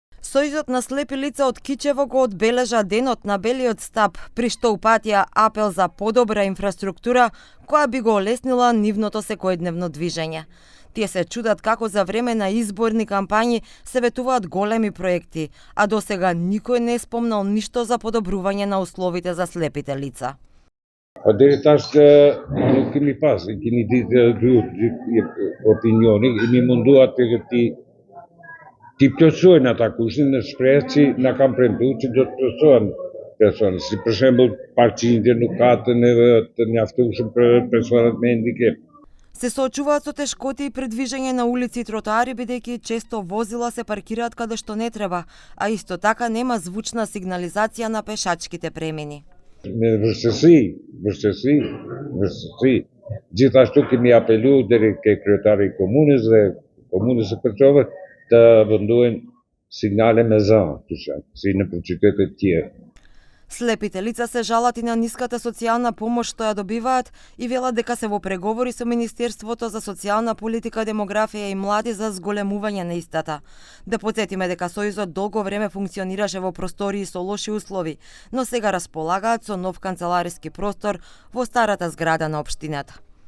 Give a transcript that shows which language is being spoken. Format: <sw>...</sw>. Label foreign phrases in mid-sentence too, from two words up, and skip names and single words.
<mk>Сојузот на слепи лица од Кичево го одбележа денот на белиот стап, при што упатија апел за подобра инфраструктура која би го олеснила нивното секојдневно движење. Тие се чудат како за време на изборни кампањи се ветуваат големи проекти, а досега никој не е спомнал ништо за подобрување на условите за слепите лица.</mk> <sq>Deri tash nuk kemi pas, kemi ditë opinioni, mi munduar ti plotësojnë ata kushte në shpresë që na kanë premtuar që do të plotësohen persone, si për shembull parqindje nuk ka të mjaftueshëm për personat me hendikep.</sq> <mk>Се соочуваат со тешкоти и предвижење на улици и тротоари, бидејќи често возила се паркираат каде што не треба, а исто така нема звучна сигнализација на пешачките премини.</mk> <sq>Me vështirësi. Gjithashtu kemi apeluar deri ke kryetari i komunës dhe komunës së Kërçove të vendohen signale me zë, si në qytete të tjera.</sq> <mk>Слепите лица се жалат и на ниската социјална помош што ја добиваат и велат дека се во преговори со Министерството за социјална политика, демографија и млади за зголемување на истата. Да потсетиме дека Сојузот долго време функционираше во простории со лоши услови, но сега располагаат со нов канцелариски простор во старата зграда на општината.</mk>